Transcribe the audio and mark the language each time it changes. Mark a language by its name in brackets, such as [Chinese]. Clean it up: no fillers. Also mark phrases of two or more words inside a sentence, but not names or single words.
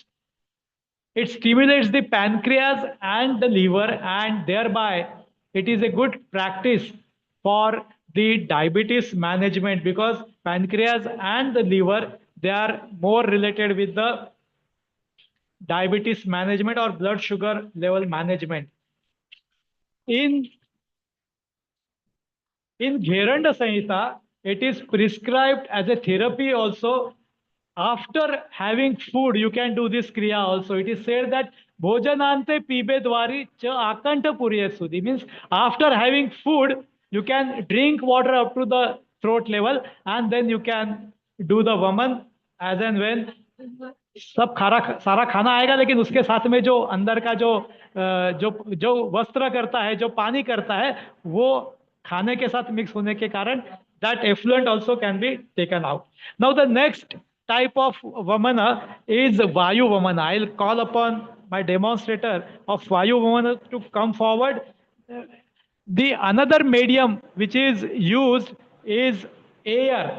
[English] It stimulates the pancreas and the liver, and thereby it is a good practice for the diabetes management, because pancreas and the liver, they are more related with the diabetes management or blood sugar level management. In Gheranda Samhita, it is prescribed as a therapy also. After having food, you can do this kriya also. It is said that [Sanskrit] भोजनान्ते पिबे द्वारि च आकण्ठ पूर्य सुधी, [English] means after having food, you can drink water up to the throat level and then you can do the vaman as and when. [Hindi] सब खारा सारा खाना आएगा, लेकिन उसके साथ में जो अंदर का जो वस्त्र करता है, जो पानी करता है, वो खाने के साथ मिक्स होने के कारण [English] that effluent also can be taken out. Now the next type of Vamana is Vayu Vamana. I'll call upon my demonstrator of Vayu Vamana to come forward. The another medium which is used is air.